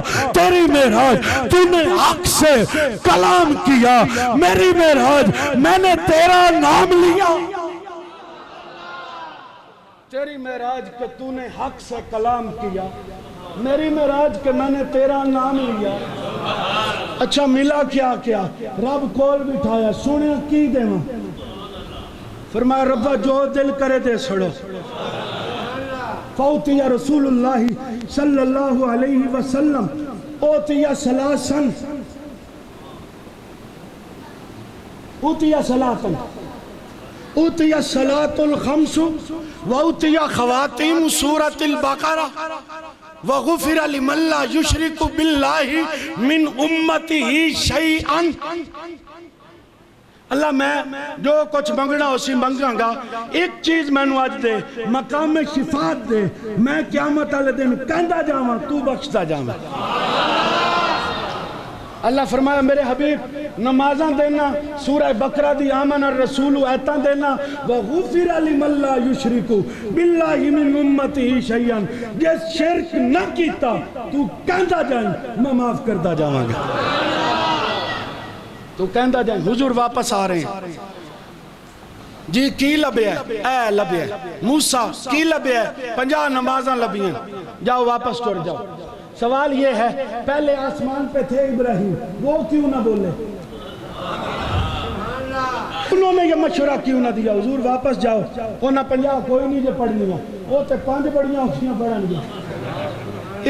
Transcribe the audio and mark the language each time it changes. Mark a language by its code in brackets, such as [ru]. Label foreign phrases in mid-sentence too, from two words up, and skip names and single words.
[ur] تیری معراج تُو نے حق سے کلام کیا، میری معراج میں نے تیرا نام لیا. تیری معراج کہ تُو نے حق سے کلام کیا، میری معراج کہ میں نے تیرا نام لیا. اچھا ملا کیا کیا? [pa] رب کول بٹھایا، سنے کی دیواں، فرمایا ربّا جو دل کرے دے چھڈو. [ar] فأوتي رسول الله صلى الله عليه وسلم أوتي ثلاثا، أوتي صلاة، أوتي صلاة الخمس وأوتي خواتيم سورة البقرة وغفر لمن لا يشرك بالله من أمته شيئا. [pa] اللہ میں جو کجھ منگنا اوسی منگانگا، اک چیز مینوں اج دے، مقام میں شفاعت دے، میں قیامت والے دن کہندا جاواں تُو بخشدا جاواں. اللہ فرمایا میرے حبیب نمازاں دینا، سورہ بقرہ دی آمن رسول آیتاں دینا, [ar] وغفر لمن لا يشرك بالله من أمته شيئا. [pa] جے شرک نہ کیتا تُو کہندا جائے میں معاف کردا جاواں گا. تو کہندا جائے [ur] حضور واپس آ رہے ہیں جی, [pa] کی لبھیا اے لبھیا موسیٰ، کی لبھیا 50 نمازاں لبھیاں, جاؤ واپس ٹُر جاؤ. [ur] سوال یہ ہے پہلے آسمان پہ تھے ابراہیم، وہ کیوں نہ بولے? انہوں نے یہ مشورہ کیوں نہ دیا حضور واپس جاؤ، انہیں 50 کوئی نہیں [pa] جو پڑھنی، او تے 5 بڑیاں اوکھیاں پڑھن.